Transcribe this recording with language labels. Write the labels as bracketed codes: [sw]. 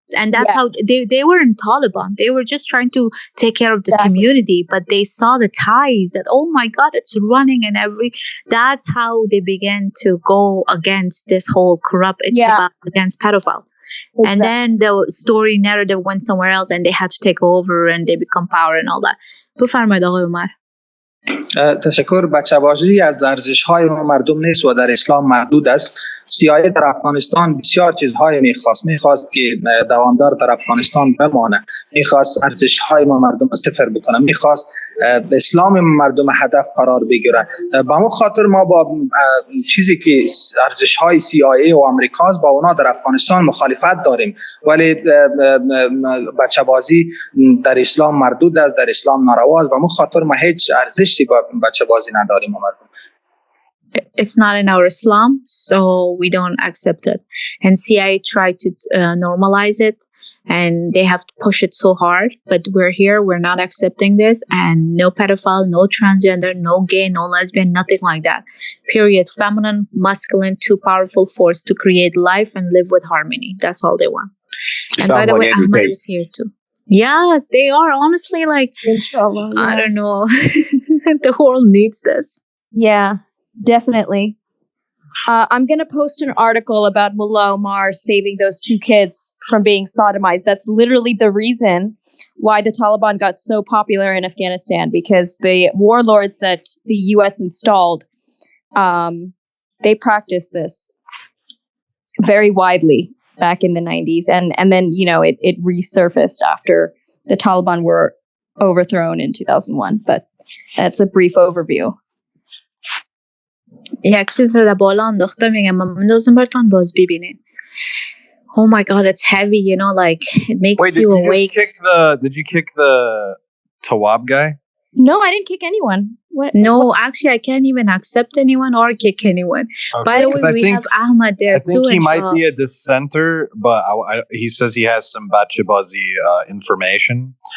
[en] And that's how they were in Taliban. They were just trying to take care of the community, but they saw the ties that, oh my God, it's running and that's how they began to go against this whole corrupt, about against pedophile. Exactly. And then the story narrative went somewhere else and they had to take over and they become power and all that. [fa] بفرمایید آقای عمر. تشکر. بچه‌بازی از ارزش‌های ما مردم نیست و در اسلام محدود است. CIA در افغانستان بسیار چیزهای میخواست که دوامدار در افغانستان بمانه، میخواست ارزش‌های ما مردم صفر بکنه، میخواست اسلام مردم هدف قرار بگیره. به همون خاطر ما با چیزی که ارزش‌های CIA و آمریکاست با اونا در افغانستان مخالفت داریم، ولی بچه‌بازی در اسلام مردود است، در اسلام نارواست. به همون خاطر ما هیچ ارزشی با بچه‌بازی نداریم مردم. [en] It's not in our Islam, so we don't accept it. And CIA tried to normalize it, and they have to push it so hard. But we're here, we're not accepting this, and no pedophile, no transgender, no gay, no lesbian, nothing like that. Period. Feminine, masculine, two powerful force to create life and live with harmony. That's all they want. And by the way, Ahmed is here too. Yes, they are. Honestly, like, inshallah, I don't know. The world needs this. Yeah. Definitely. I'm going to post an article about Mullah Omar saving those two kids from being sodomized. That's literally the reason why the Taliban got so popular in Afghanistan, because the warlords that the U.S. installed, they practiced this very widely back in the 90s. And then, it resurfaced after the Taliban were overthrown in 2001. But that's a brief overview. [fa] یک چیز رو در بالا انداخته میگم من میندازم براتون باز ببینین. [en] Oh my god, it's heavy, you know, like it makes Wait, you did you awake. did you kick the Tawab guy? No, I didn't kick anyone. Actually, I can't even accept anyone or kick anyone. Okay. By the way, we have Ahmad there I think too. he might be a dissenter, but he says he has some Bachibazi information.